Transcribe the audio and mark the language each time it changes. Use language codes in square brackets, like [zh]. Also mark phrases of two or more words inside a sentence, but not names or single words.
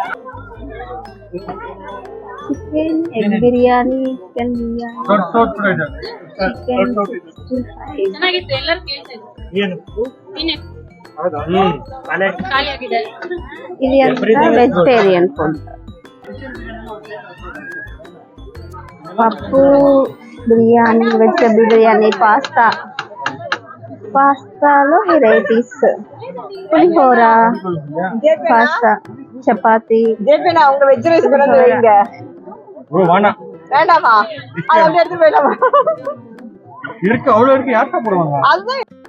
[te] చికెన్ ఎగ్ బిర్యానీ, చికెన్ బిర్యానీ, ఇది అంతా [en] vegetarian food. [te] పప్పు బిర్యానీ, వెజిటబుల్ బిర్యానీ, పాస్తాలో వెరైటీస్, పులిహోర, పాస్తా, చపాతి. [ta] அவங்க [en] veg rice [ta] கொண்டு வந்து வைங்க. வேண்டாமா? அது அப்படியே எடுத்து போயிடலாமா? இருக்கு, அவ்வளவு இருக்கு, யார் சாப்பிடுவாங்க? அதுதான்